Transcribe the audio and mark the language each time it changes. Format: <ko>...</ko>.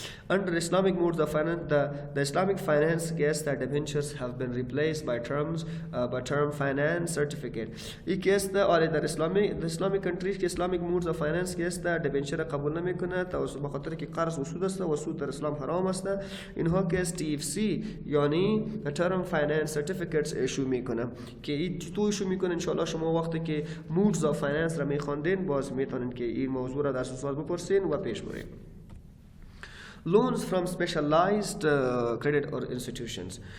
<en>Under Islamic modes of finance, the Islamic finance guess that debentures have been replaced by term finance certificate.</en> <fa>یکی است در Islamic countries که Islamic modes of finance که است debenture قبول نمیکنه به خاطر که قرض و سود است و سود در اسلام حرام است. اینها که است TFC یعنی term finance certificates ایشو میکنه که تو ایشو میکنه. انشالله شما وقتی که modes of finance را میخواندین باز میتونین که این موضوع را در سوال بپرسین و پیش برین.</fa> <en>Loans from specialized credit or institutions.</en>